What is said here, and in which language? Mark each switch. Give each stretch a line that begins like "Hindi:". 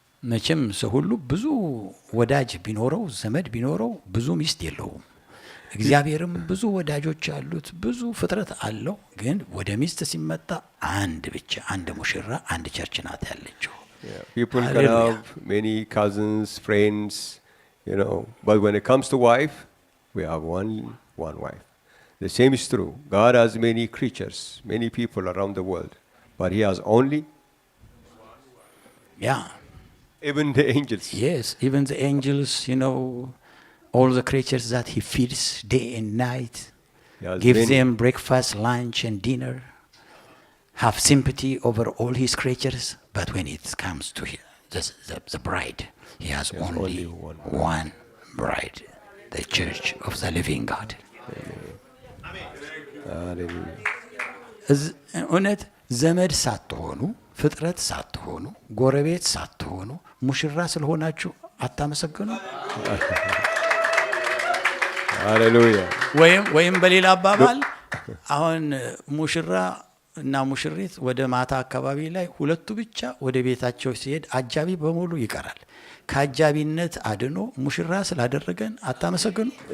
Amharic: መቼም ሰው ሁሉ ብዙ ወዳጅ ቢኖረው ዘመድ ቢኖረው ብዙ ሚስት የለውም። እግዚአብሔርም ብዙ ወዳጆች አሉት፣ ብዙ ፍጥረት አለው። ግን ወደ ሚስት ሲመጣ አንድ ብቻ፣ አንድ ሙሽራ፣ አንድ ቸርች ናት ያለችው።
English: people can have many cousins, friends, you know, but when it comes to wife, we have one wife. The same is true. God has many creatures, many people around the world, but he has only Yeah. even the angels. Yes, even the angels, all the creatures that he feeds day and night, He has gives many- them breakfast, lunch, and dinner, have sympathy over all his creatures. But when it comes to the bride, he has only one bride, the church of the living God. Hallelujah.
Amharic: እውነት ዘመድ ሳትሆኑ ፍጥረት ሳትሆኑ ጎረቤት ሳትሆኑ ሙሽራ ስለሆናችሁ አታመሰግኑ?
English: Hallelujah.
Amharic: ወይም በሌላ አባባል አሁን ሙሽራ እና ሙሽሪት ወደ ማታ አካባቢ ላይ ሁለቱ ብቻ ወደ ቤታቸው ሲሄድ አጃቢ በሙሉ ይቀራል። ከአጃቢነት አድኖ ሙሽራ ስላደረገን አታመሰግኑ?